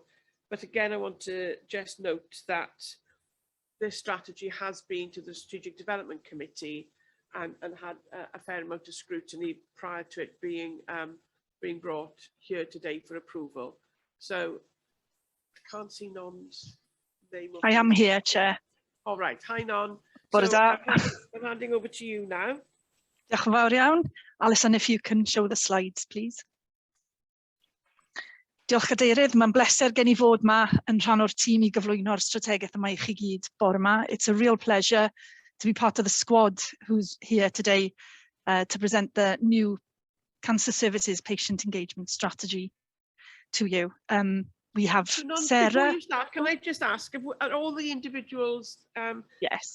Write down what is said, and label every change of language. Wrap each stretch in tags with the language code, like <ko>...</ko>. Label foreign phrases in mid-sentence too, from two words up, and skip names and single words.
<en>But again, I want to just note that this strategy has been to the Strategic Development Committee and had a fair amount of scrutiny prior to it being brought here today for approval. So I can't see Non's name. I am here, Chair. All right, hi Non.</en> <cy>Bore</cy> <en>So</en> <cy>da.</cy> <en>I'm handing over to you now.</en> <cy>Diolch yn fawr iawn.</cy> <en>Alison, if you can show the slides, please.</en> <cy>Diolch Cadeirydd, mae'n bleser gen I fod yma yn rhan o'r tîm I gyflwyno'r strategaeth yma I chi gyd bore yma.</cy> <en>It's a real pleasure to be part of the squad who's here today to present the new Cancer Services Patient Engagement Strategy to you. We have So Sarah. Before you start, can I just ask, are all the individuals, yes,</en>